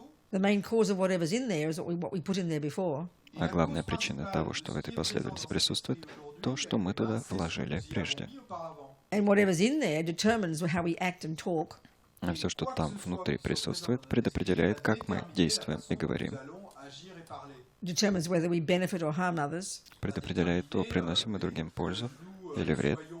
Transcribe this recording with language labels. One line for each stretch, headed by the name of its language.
English: The main cause of whatever's in there is what we put in there before.
Russian: А главная причина того, что в этой последовательности присутствует, то, что мы туда вложили прежде.
English: And whatever's in there determines how we act and talk.
Russian: А все, что там внутри присутствует, предопределяет, как мы действуем и говорим.
English: Determines whether we benefit or harm others.
Russian: Предопределяет то, приносим мы другим пользу или вред.